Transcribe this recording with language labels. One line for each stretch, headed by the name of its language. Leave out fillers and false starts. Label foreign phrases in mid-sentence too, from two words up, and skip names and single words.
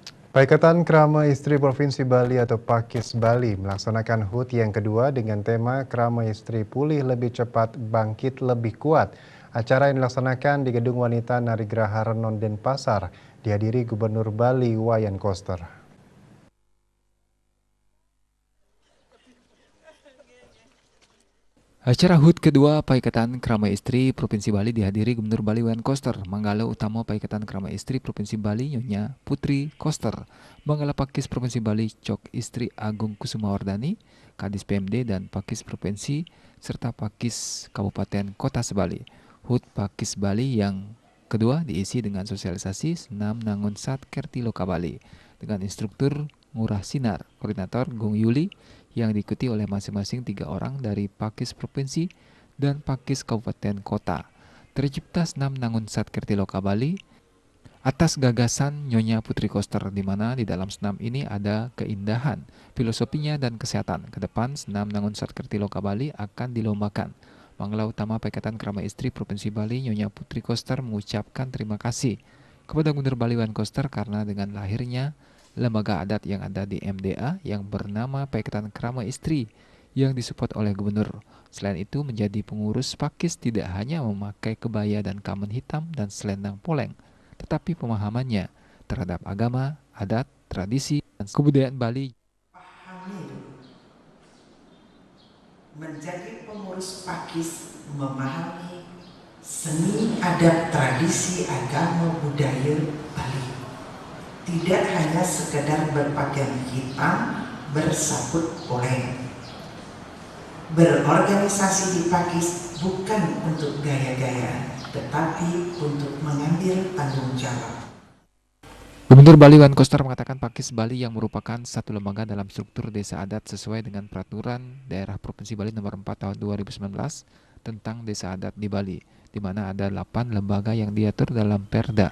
Indonesian: Paikatan Krama Istri Provinsi Bali atau Pakis Bali melaksanakan HUT yang kedua dengan tema Krama Istri Pulih Lebih Cepat Bangkit Lebih Kuat. Acara yang dilaksanakan di Gedung Wanita Narigraha Renon Denpasar dihadiri Gubernur Bali Wayan Koster. Acara HUT kedua Paikatan Krama Istri Provinsi Bali dihadiri Gubernur Bali Wayan Koster, Manggala Utama Paikatan Krama Istri Provinsi Bali Nyonya Putri Koster, Manggala Pakis Provinsi Bali Cok Istri Agung Kusumawardani, Kadis PMD dan Pakis Provinsi serta Pakis Kabupaten Kota Sebali. HUT Pakis Bali yang kedua diisi dengan sosialisasi senam nangun sat kerti loka Bali dengan instruktur Ngurah Sinar, koordinator Gung Yuli, yang diikuti oleh masing-masing 3 orang dari Pakis Provinsi dan Pakis Kabupaten Kota. Tercipta senam nangun sat kerti loka Bali atas gagasan Nyonya Putri Koster, di mana di dalam senam ini ada keindahan, filosofinya dan kesehatan. Kedepan senam nangun sat kerti loka Bali akan dilombakan. Manggala Utama Paikatan Krama Istri Provinsi Bali Nyonya Putri Koster mengucapkan terima kasih kepada Gubernur Bali Wayan Koster karena dengan lahirnya lembaga adat yang ada di MDA yang bernama Paikatan Krama Istri yang disupport oleh gubernur. Selain itu menjadi pengurus Pakis tidak hanya memakai kebaya dan kamen hitam dan selendang poleng, tetapi pemahamannya terhadap agama, adat, tradisi, dan kebudayaan Bali. Menjadi pengurus Pakis memahami seni, adat, tradisi, agama, budaya Bali. Tidak hanya sekedar berpakaian hitam, bersabut poleng. Berorganisasi di Pakis bukan untuk gaya-gayaan, tetapi untuk mengambil tanggung jawab. Gubernur Bali Wayan Koster mengatakan Pakis Bali yang merupakan satu lembaga dalam struktur desa adat sesuai dengan peraturan daerah Provinsi Bali nomor 4 tahun 2019 tentang desa adat di Bali, di mana ada 8 lembaga yang diatur dalam Perda.